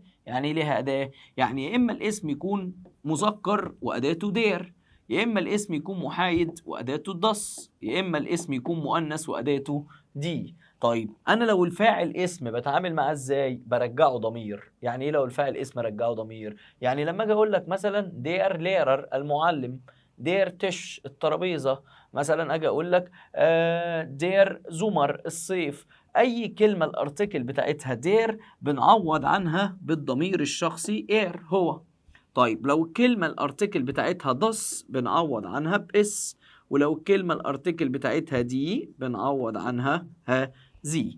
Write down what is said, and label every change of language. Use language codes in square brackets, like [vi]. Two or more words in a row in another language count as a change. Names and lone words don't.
[ar] يعني إيه ليها أداة؟ يعني يا إما الاسم يكون مذكر وأداته der، يا إما الاسم يكون محايد وأداته das، يا إما الاسم يكون مؤنث وأداته die. طيب أنا لو الفاعل اسم بتعامل معاه إزاي؟ برجعه ضمير. يعني إيه لو الفاعل اسم أرجعه ضمير؟ يعني لما أجي أقول لك مثلا [de] der Lehrer [ar] المعلم، [de] der Tisch [ar] الترابيزة، مثلا أجي أقول لك [de] der Sommer [ar] الصيف. أي كلمة الأرتكل بتاعتها دير بنعوض عنها بالضمير الشخصي إير هو. طيب لو الكلمة الأرتكل بتاعتها دس بنعوض عنها بإس، ولو الكلمة الأرتكل بتاعتها دي بنعوض عنها زي.